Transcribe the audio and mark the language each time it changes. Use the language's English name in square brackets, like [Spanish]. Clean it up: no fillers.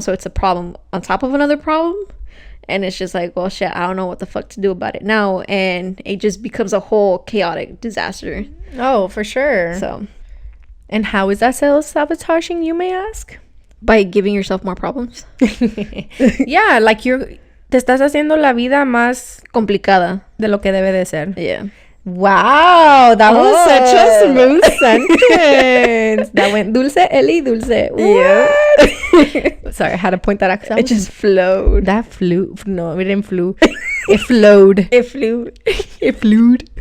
[English] So it's a problem on top of another problem. And it's just like, well, shit, I don't know what the fuck to do about it now. And it just becomes a whole chaotic disaster. Oh, for sure. So, and how is that self-sabotaging, you may ask? By giving yourself more problems. Yeah, like [Spanish] te estás haciendo la vida más complicada de lo que debe de ser. [English] Yeah. Wow, that was such a smooth sentence. That went dulce, Ellie, dulce. Yeah. Sorry, I had to point that out. It just flowed. That flew. No, it didn't flew. It flowed. It flew. It flewed.